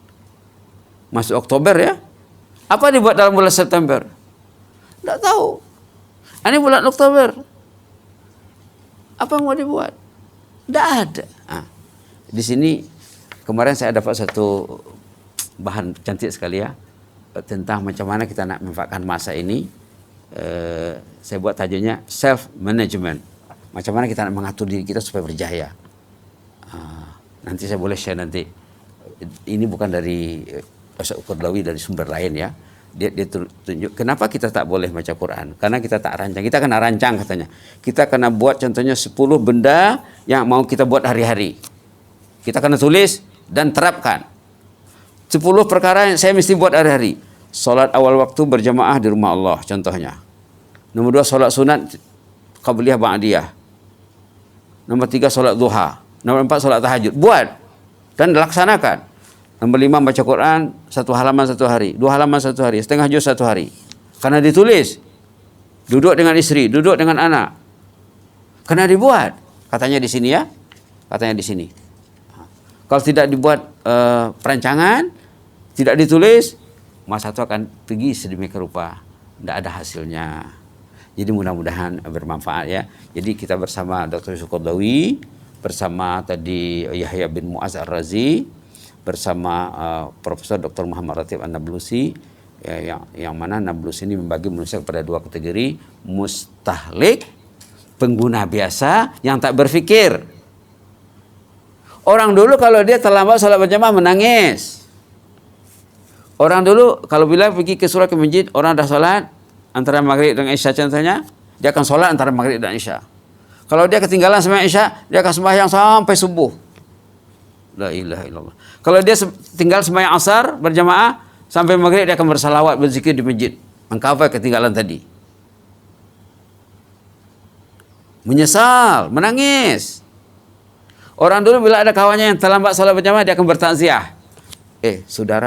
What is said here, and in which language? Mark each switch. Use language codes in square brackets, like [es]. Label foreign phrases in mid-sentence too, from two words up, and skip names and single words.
[ms] Masuk Oktober ya. Apa dibuat dalam bulan September? Tidak tahu. Ini bulan Oktober. Apa yang mau dibuat? Tidak ada. Di sini kemarin saya dapat satu bahan cantik sekali ya, tentang macam mana kita nak memanfaatkan masa ini. Saya buat tajuknya [en] self management. [ms] Macam mana kita nak mengatur diri kita supaya berjaya. Nanti saya boleh share nanti. Ini bukan dari Ustaz Qaradawi, dari sumber lain ya. Dia tunjuk kenapa kita tak boleh baca Quran. Karena kita tak rancang. Kita kena rancang katanya. Kita kena buat contohnya 10 benda yang mau kita buat hari-hari. Kita kena tulis dan terapkan. 10 perkara yang saya mesti buat hari-hari. Solat awal waktu berjamaah di rumah Allah contohnya. Nomor 2 solat sunat qabliyah ba'diyah. Nomor 3 solat duha. Nomor 4 solat tahajud. Buat dan laksanakan. Nomor 5 baca Quran 1 halaman 1 hari, 2 halaman 1 hari, setengah juz 1 hari. Karena ditulis. Duduk dengan istri, duduk dengan anak. Karena dibuat. Katanya di sini ya. Katanya di sini. Kalau tidak dibuat perancangan, tidak ditulis, masa itu akan pergi sedemikian rupa, tidak ada hasilnya. Jadi mudah-mudahan bermanfaat ya. Jadi kita bersama Dr. Yusuf Qaradawi, bersama tadi Yahya bin Mu'az Ar-Razi, bersama Profesor Dr. Muhammad Ratib An-Nablusi, ya, yang mana Nablusi ini membagi manusia kepada 2 kategori, mustahlik, pengguna biasa yang tak berfikir. Orang dulu kalau dia terlambat salat berjamaah menangis. Orang dulu kalau bila pergi ke surau ke masjid, orang dah salat antara maghrib dan isya contohnya, dia akan salat antara maghrib dan isya. Kalau dia ketinggalan sembahyang isya, dia akan sembahyang sampai subuh. [ar] لا إله إلا الله. [ms] Kalau dia tinggal sembahyang asar berjamaah sampai maghrib, dia akan bersalawat, berzikir di masjid, mengcover ketinggalan tadi. Menyesal, menangis. Orang dulu bila ada kawannya yang terlambat salat berjamaah, dia akan bertakziah.